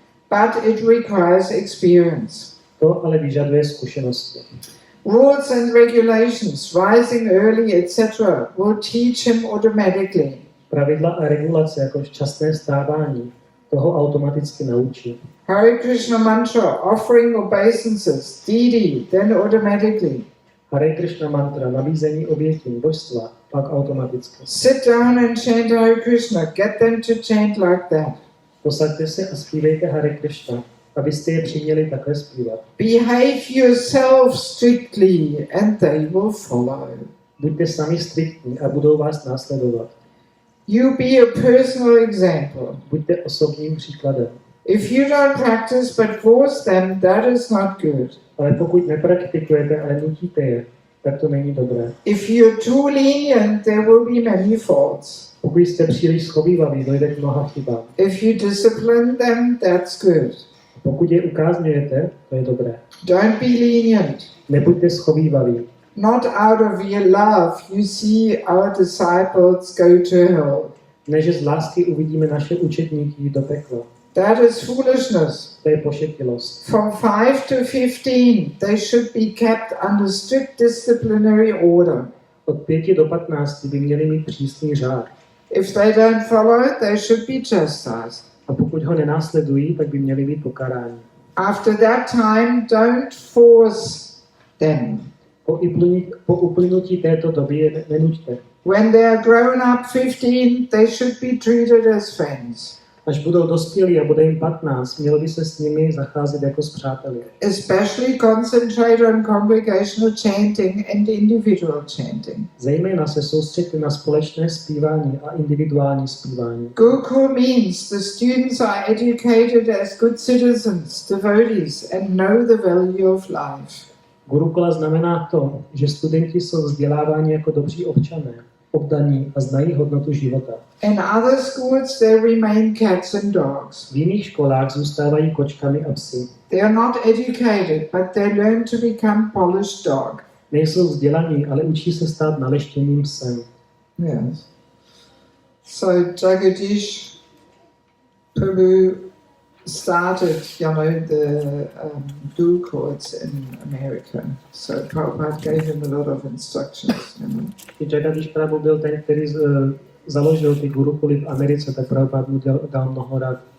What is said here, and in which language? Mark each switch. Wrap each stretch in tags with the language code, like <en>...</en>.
<en>But it requires experience.</en> <cs>To ale vyžaduje zkušenosti.</cs> <en>Rules and regulations, rising early, etc., will teach him automatically.</en> <cs>Pravidla a regulace, jako včasné stávání, toho automaticky naučí.</cs> <en>Hare Krishna mantra, offering obeisances, deity, then automatically.</en> <cs>Hare Krishna mantra, nabízení obětí, božstva, pak automaticky.</cs> <en>Sit down and chant Hare Krishna, get them to chant like that.</en> <cs>Posaďte se a zpívejte Hare Krishna, abyste je přiměli takhle zpívat.</cs> <en>Behave yourself strictly and they will follow.</en> <cs>Buďte sami striktní a budou vás následovat.</cs> <en>You be a personal example.</en> <cs>Buďte osobním příkladem.</cs> <en>If you don't practice but force them, that is not good.</en> <cs>Ale pokud nepraktikujete, ale nutíte je, tak to není dobré.</cs> <en>If you're too lenient, there will be many faults.</en> <cs>Pokud jste příliš schovývaví, dojde k mnoha chybám.</cs> <en>If you discipline them, that's good.</en> <cs>Pokud je ukázňujete, to je dobré.</cs> <en>Don't be lenient.</en> <cs>Nebuďte schovývaví.</cs> <en>Not out of your love, you see our disciples go to hell.</en> <cs>Ne, že z lásky uvidíme naše učedníky do pekla.</cs> <en>That is foolishness.</en> <cs>To je pošetilost.</cs> <en>From 5 to 15, they should be kept under strict disciplinary order.</en> <cs>Od 5 do 15 by měli mít přísný řád.</cs> <en>If they don't follow, they should be chastised.</en> <cs>A pokud ho nenásledují, tak by měli být pokáráni.</cs> <en>After that time, don't force them.</en> <cs>Po uplynutí této doby je nenuďte.</cs> <en>When they are grown up 15, they should be treated as friends.</en> <cs>Až budou dospělí a bude jim 15, mělo by se s nimi zacházet jako s přáteli.</cs> <en>Especially concentrate on congregational chanting and individual chanting.</en> <cs>Zejména se soustředit na společné zpívání a individuální zpívání.</cs> <en>Gurukul means the students are educated as good citizens, devotees, and know the value of life.</en> <cs>Gurukula znamená to, že studenti jsou vzděláváni jako dobří občané, oddaní a znají hodnotu života.</cs> <en>In other schools they remain cats and dogs.</en> <cs>V jiných školách zůstávají kočkami a psy.</cs> <en>They are not educated, but they learn to become polished dog.</en> <cs>Nejsou vzdělaní, ale učí se stát naleštěným psem.</cs> <en>Yes. So Jagadish Prabhu started, the dual courts in America. So Prabhupada gave him a lot of instructions.</en> <cs>Jagadish Prabhu byl ten, který založil ty gurukuly v Americe, tak Prabhupada mu dal mnoho rad.</cs>